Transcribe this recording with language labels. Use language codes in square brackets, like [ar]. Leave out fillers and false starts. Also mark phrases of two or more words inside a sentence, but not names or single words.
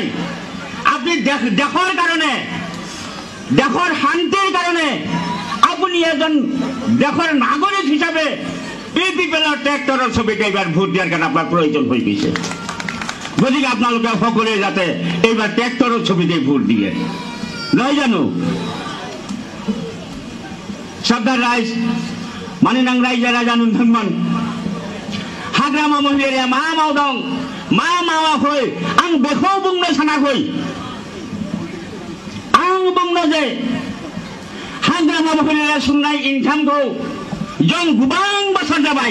[as] আপনি দেশৰ কাৰণে, দেশৰ শান্তিৰ কাৰণে আপুনি এজন দেশৰ নাগৰিক হিচাপে ইউপিপিএলৰ ট্ৰেক্টৰৰ ছবিত এইবাৰ ভোট দিয়াৰ কাৰণে আপোনাৰ প্ৰয়োজন হৈ গৈছে। গতিকে আপোনালোকে সকলোৱে যাতে এইবাৰ ট্ৰেক্টৰৰ ছবিতে ভোট দিয়ে, নহয় জানো? শ্ৰদ্ধাৰ ৰাইজ, [brx] মানিনাং ৰাইজে ৰাজানুধনমান हाग्रामा महिलाया मा मावदों मा मावाखै आं बेखौ बुंनो सानाखै। आं बुंनो जे हाग्रामा महिलाया सोंनाय इनकामखौ जों गोबां बोसोर जाबाय।